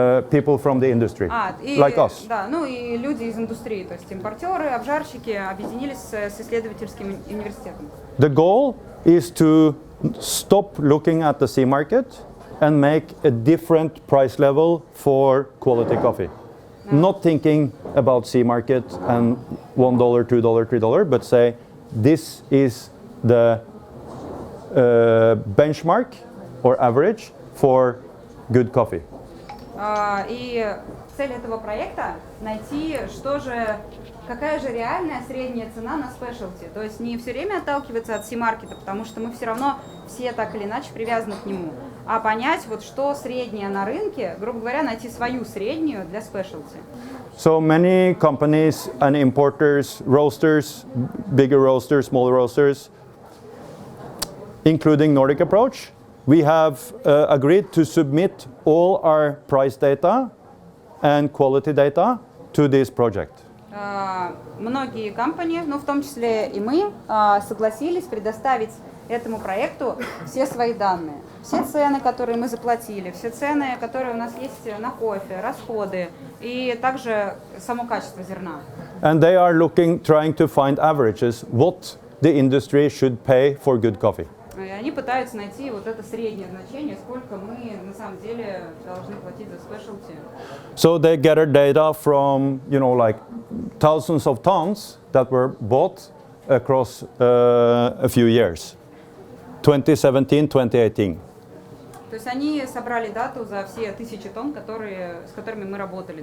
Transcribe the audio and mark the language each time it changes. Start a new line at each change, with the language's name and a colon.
English: people from the industry, like us.
Russian: Да, ну и люди из индустрии, то есть импортеры, обжарщики объединились с исследовательским университетом.
English: The goal is to stop looking at the sea market and make a different price level for quality coffee. Not thinking about sea market and $1, $2, $3, but say this is the benchmark or average for good coffee.
Russian: И цель этого проекта найти, какая же реальная средняя цена на спешалти. То есть не все время отталкиваться от си-маркета, потому что мы все равно все так или иначе привязаны к нему, а понять, вот что среднее на рынке, грубо говоря, найти свою среднюю для спешалти.
English: So many companies and importers, roasters, bigger roasters, smaller roasters, including Nordic Approach, we have agreed to submit all our price data and quality data to this project.
Russian: Многие компании, ну в том числе и мы, согласились предоставить этому проекту все свои данные. Все цены, которые мы заплатили, все цены, которые у нас есть на кофе, расходы и также само качество зерна.
English: And they are trying to find averages, what the industry should pay for good coffee.
Russian: И они пытаются найти вот это среднее значение, сколько мы на самом деле должны платить за спешалти.
English: So they gather data from, you know, like thousands of tons that were bought across a few years, 2017, 2018.
Russian: То есть они собрали дату за все 1000 тонн, с которыми мы работали.